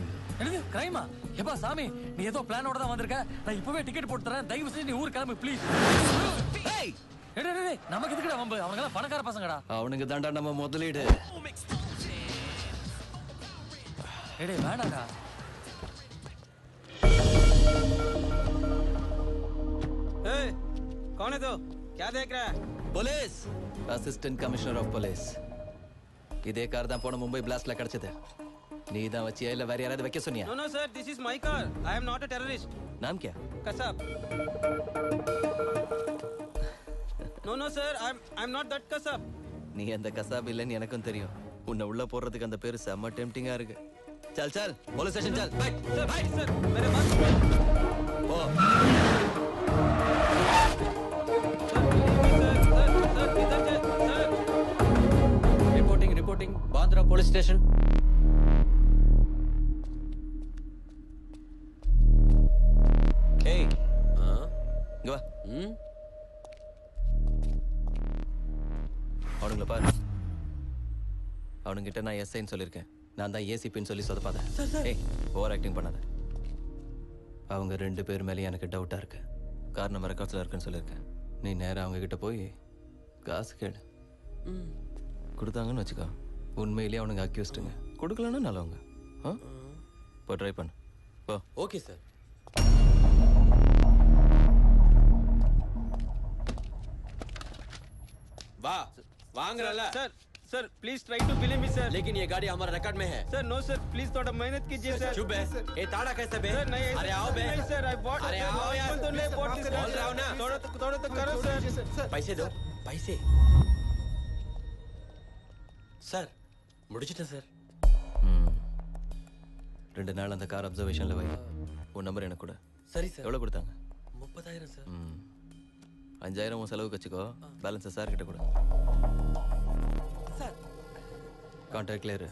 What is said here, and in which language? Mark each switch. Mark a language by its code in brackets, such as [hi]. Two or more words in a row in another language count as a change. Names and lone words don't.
[ta] என்னது கிரைமா? எப்பா சாமி, நீ ஏதோ பிளானோட தான் வந்திருக்க. நான் இப்பவே டிக்கெட் போட்டு தரேன், தயவு செஞ்சு நீ ஊர் கிளம்பு ப்ளீஸ். நமக்கு எதுக்குடா வம்பு? அவனுங்க எல்லாம் பணக்கார பசங்கடா. அவனுக்கு தாண்டா நம்ம முதலீடு. டேய் வேணாடா. [hi] ए, कौन है तो? क्या देख रहा है? [en] police, assistant commissioner of police. [ta] இதே கார் தான் போன மும்பை பிளாஸ்ட்ல கிடைச்சது. நீ தான் வச்சியா இல்ல வேற யாராவது வைக்க சொன்னியா? [en] No no sir, this is my car. I am not a terrorist. [hi] नाम क्या? Kasab. [en] No no sir, I'm not that Kasab. [ta] நீ அந்த கசாப் இல்லன்னு எனக்கும் தெரியும். உன்னை உள்ள போறதுக்கு அந்த பேரு செம்ம டெம்ப்டிங்கா இருக்கு. [hi] चल चल पुलिस स्टेशन चल. [en] Sir, sir, [hi] मेरे बात ओ [en] reporting Bandra police station. [ta] ஏய் இங்க வா. அவனுங்கள பாரு. அவனுங்கிட்ட நான் எஸ்ஐன்னு சொல்லியிருக்கேன். நான் தான் ஏசிபின்னு சொல்லி சொதப்பாத. ஏய் [en] over acting [ta] பண்ணாத. அவங்க 2 பேர் மேலேயும் எனக்கு டவுட்டாக இருக்கு. காரணம் ரெக்கார்ட்ஸில் இருக்குன்னு சொல்லியிருக்கேன். நீ நேராக அவங்க கிட்ட போய் காசு கேளு. கொடுத்தாங்கன்னு வச்சுக்கோ, உண்மையிலேயே அவனுங்க அக்யூஸ்டுங்க. கொடுக்கலன்னா நல்லவங்க. இப்போ ட்ரை பண்ணு. போ. [en] okay sir. [hi] वाह वांगरला. [en] sir sir please try to believe me sir. [hi] लेकिन ये गाड़ी हमारे रिकॉर्ड में है. [en] sir no sir, [hi] प्लीज थोड़ा मेहनत कीजिए सर. चुप है. ये ताड़ा कैसे बे? सर नहीं, अरे आओ बे. नहीं सर, [en] I bought. [hi] अरे आओ यार. तो नहीं [en] bought this. [hi] बोल रहा हूं ना. थोड़ा तो करो सर. पैसे दो पैसे. [ta] சார் முடிச்சிட்டேன் சார். ம் 2 நாள் அந்த கார் அப்சர்வேஷனில் வை. உன் நம்பர் எனக்கு கூட. சரி சார். எவ்வளோ கொடுத்தாங்க? 30,000 சார். 5,000 உன் செலவுக்கு வச்சுக்கோ. பேலன்ஸை சார் கிட்ட கூட. சார் கான்டாக்ட்ல இரு.